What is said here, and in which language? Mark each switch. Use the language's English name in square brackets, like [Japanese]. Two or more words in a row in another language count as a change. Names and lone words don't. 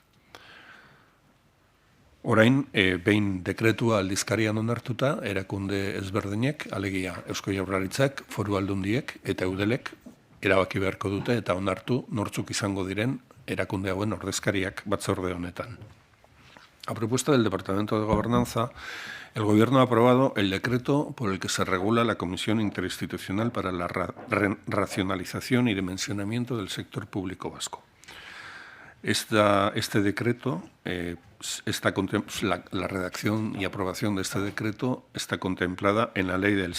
[Basque] Orain, behin dekretua aldizkarian onartuta, erakunde ezberdinek, alegia Eusko Jaurlaritzak, Foru Aldundiek eta Eudelek erabaki beharko dute eta onartu nortzuk izango diren erakunde hauen ordezkariak batzorde honetan. [Spanish] A propuesta del Departamento de Gobernanza, el Gobierno ha aprobado el decreto por el que se regula la Comisión Interinstitucional para la Racionalización y Dimensionamiento del Sector Público Vasco. Este decreto, la redacción y aprobación de este decreto está contemplada en la Ley del